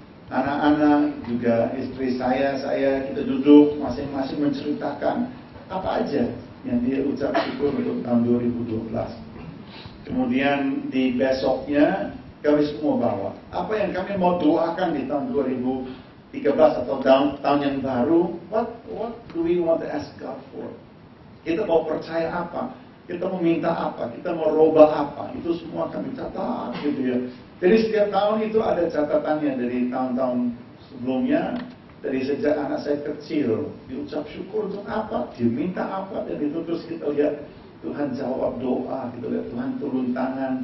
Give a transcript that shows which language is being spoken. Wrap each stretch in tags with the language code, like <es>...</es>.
<id>Anak-anak, juga istri saya, kita duduk masing-masing menceritakan apa aja yang dia ucap syukur untuk tahun 2012. Kemudian di besoknya kami semua bawa apa yang kami mau doakan di tahun 2013 atau tahun yang baru.</id> <en>What do we want to ask God for?</en> <id>Kita mau percaya apa? Kita mau minta apa? Kita mau robah apa? Itu semua kami catat gitu ya. Jadi setiap tahun itu ada catatannya dari tahun-tahun sebelumnya. Dari sejak anak saya kecil, diucap syukur untuk apa, diminta apa, dan itu terus kita lihat Tuhan jawab doa, kita lihat Tuhan turun tangan.</id>